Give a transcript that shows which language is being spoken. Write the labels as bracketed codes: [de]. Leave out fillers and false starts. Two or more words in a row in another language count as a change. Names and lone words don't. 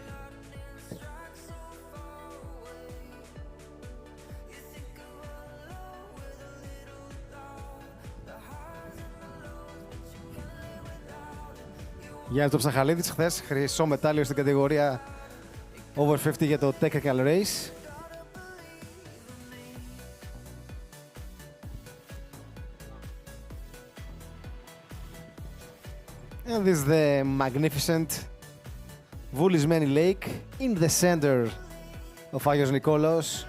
[el] Γιάννη το Ψαχαλίδης χθες χρυσό μετάλλιο στην κατηγορία over 50 για το [en] technical race. And this is the magnificent Voulismeni Lake in the center of Agios Nikolaos.